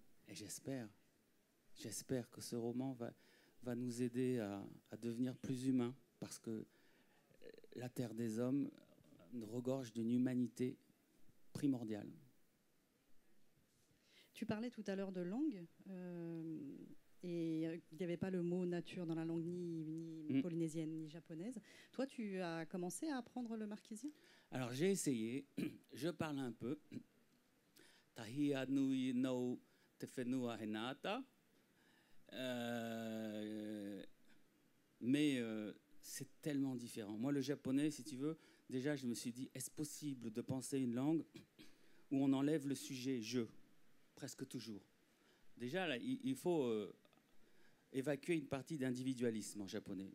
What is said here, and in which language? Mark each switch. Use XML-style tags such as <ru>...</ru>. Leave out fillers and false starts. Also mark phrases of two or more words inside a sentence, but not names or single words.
<fr>Et j'espère que ce roman va nous aider à devenir plus humains, parce que la Terre des Hommes regorge d'une humanité primordiale. Tu parlais tout à l'heure de langue, et il n'y avait pas le mot nature dans la langue ni polynésienne ni japonaise. Toi, tu as commencé à apprendre le marquisien ? Alors j'ai essayé, je parle un peu.</fr> <mrq>Tahia nui no te whenua henata.</mrq> <fr>Mais c'est tellement différent. Moi, le japonais, si tu veux, déjà, je me suis dit, est-ce possible de penser une langue où on enlève le sujet « je » presque toujours. Déjà, là, il faut évacuer une partie d'individualisme en japonais.</fr>